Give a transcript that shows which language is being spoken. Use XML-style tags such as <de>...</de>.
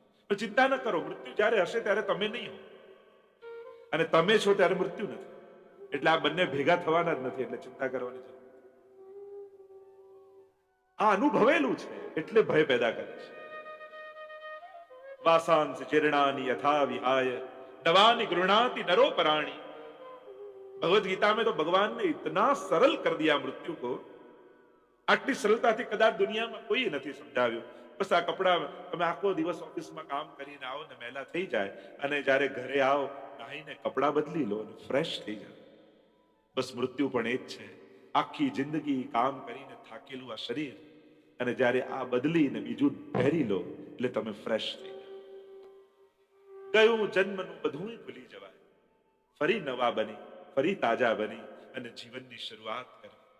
<gu>તો ચિંતા ન કરો, મૃત્યુ જ્યારે હશે ત્યારે તમે નહીં હો, અને તમે છો ત્યારે મૃત્યુ નથી. એટલે આ બંને ભેગા થવાના જ નથી, એટલે ચિંતા કરવાની જરૂર નથી. આ અનુભવેલું છે એટલે ભય પેદા કરે છે.</gu> <sa>વાસાંસ ચિરણાની યથા વિહાય નવાની ગૃણાતિ નરો પરાણી.</sa> <hi>भगवत गीता में तो भगवान ने इतना सरल कर दिया मृत्यु को,</hi> <gu>આટલી સરળતાથી કદાચ દુનિયામાં કોઈ નથી સમજાવ્યું. બસ આ કપડા તમે આખો દિવસ ઓફિસમાં કામ કરીને આવો ને મેલા થઈ જાય, અને જ્યારે ઘરે આવો નાહીને કપડા બદલી લો અને ફ્રેશ થઈ જાય. બસ મૃત્યુ પણ એ જ છે. આખી જિંદગી કામ કરીને થાકેલું આ શરીર, અને જ્યારે આ બદલીને બીજું પહેરી લો એટલે તમે ફ્રેશ થઈ જાય. ગયું જન્મનું બધું ભૂલી જવાય, ફરી નવા બની, ફરી તાજા બની અને જીવનની શરૂઆત કરી.</gu>